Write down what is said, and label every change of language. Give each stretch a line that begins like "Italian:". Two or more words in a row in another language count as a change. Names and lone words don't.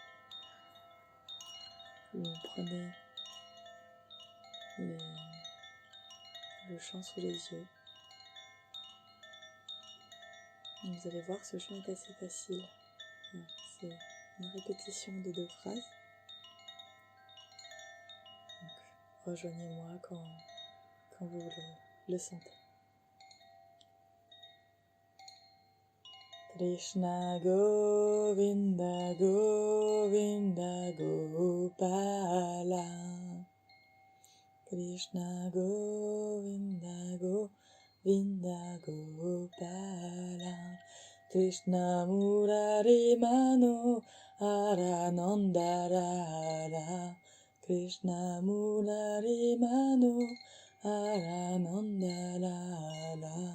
French: Vous prenez le chant sous les yeux. Vous allez voir, ce chant est assez facile. C'est une répétition de 2 phrases. Donc, rejoignez-moi quand vous le sentez.
Sanskrit: Krishna Govinda Govinda Gopala, Krishna Govinda Govinda Gopala, Krishna Murari Manohara Nandarara, Krishna Murari Manohara Nandarara,